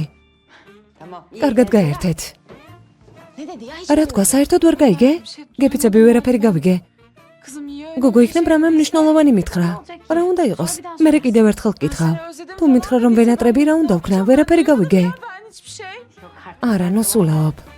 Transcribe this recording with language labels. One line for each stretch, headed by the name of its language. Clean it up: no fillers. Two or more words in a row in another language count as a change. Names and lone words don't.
Georgian: კარგად გაერთეთ. რა თქვა, საერთოდ ვერ გაიგე? გეფიცები ვერაფერი გავიგე. გოგო იქნებ რამე მნიშვნელოვანი მითხრა. რა უნდა იყოს? მე კიდევ ერთხელ გკითხავ. თუ მითხრა რომ ვენატრები რა უნდა ვქნა, ვერაფერი გავიგე.
Turkish: Ben hiçbir şey.
Georgian: არა, ნოსულაობ.